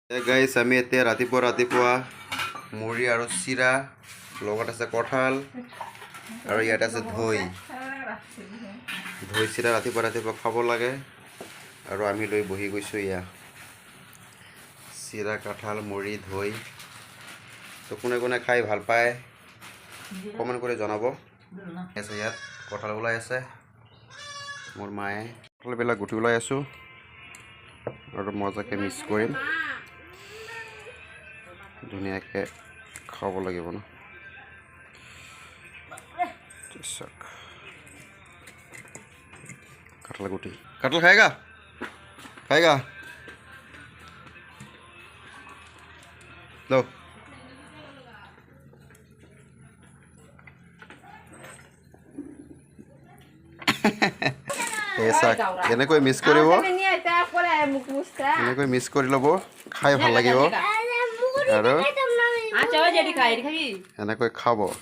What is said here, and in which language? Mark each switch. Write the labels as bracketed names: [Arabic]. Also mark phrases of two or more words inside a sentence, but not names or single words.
[Assamese] গাইছ আমি এতিয়া ৰাতিপুৱা মুড়ি আৰু চিৰা লগত আছে কঁঠাল আৰু ইয়াত আছে দৈ চিৰা ৰাতিপুৱা খাব লাগে আৰু আমি লৈ বহি গৈছোঁ ইয়া চিৰা কঁঠাল মুড়ি দৈ তো কোনে কোনে খাই ভাল পায় কমেণ্ট কৰি জনাব আছে ইয়াত কঁঠাল ওলাই আছে মোৰ মায়ে কঁঠালবিলাক গুটি ওলাই আছোঁ আৰু মজাকৈ মিক্স কৰিম ধুনীয়াকৈ খাব লাগিব ন [Hindi] कटहल गुटी कटहल खाएगा खाएगा लो ऐसा [Assamese] এনেকৈ মিক্স কৰিব এনেকৈ মিক্স কৰি ল'ব খাই ভাল লাগিব আৰু এনেকৈ খাব